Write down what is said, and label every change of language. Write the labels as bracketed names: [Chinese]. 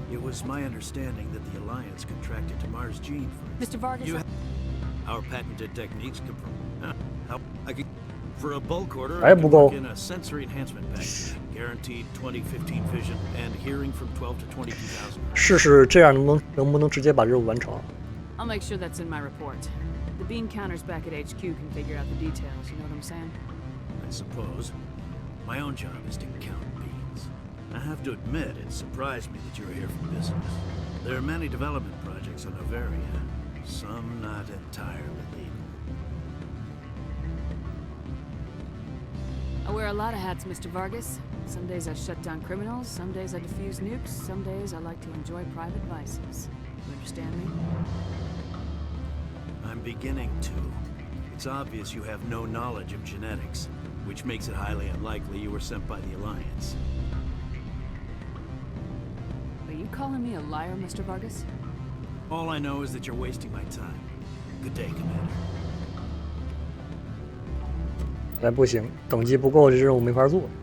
[English] It was my understanding that the Alliance contracted to Mars Gene for... Mr. Vargas... Our patented techniques confirm... How I could... For a bulk order, I I can go. work in a sensory enhancement package. Guaranteed 2015 vision and hearing from 12 to 22,000. [Chinese] 试试这样能不能直接把任务完成 [English] I'll make sure that's in my report. The bean counters back at HQ can figure out the details, you know what I'm saying? I suppose. My own job is to count beans. I have to admit, it surprised me that you were here for business. There are many development projects on Noveria, some not entirely legal. I wear a lot of hats, Mr. Vargas. Some days I shut down criminals, some days I defuse nukes, some days I like to enjoy private vices. You understand me? I'm beginning to. It's obvious you have no knowledge of genetics, which makes it highly unlikely you were sent by the Alliance. Are you calling me a liar, Mr. Vargas? All I know is that you're wasting my time. Good day, Commander. [Chinese] 来不行，等级不够，这任务没法做。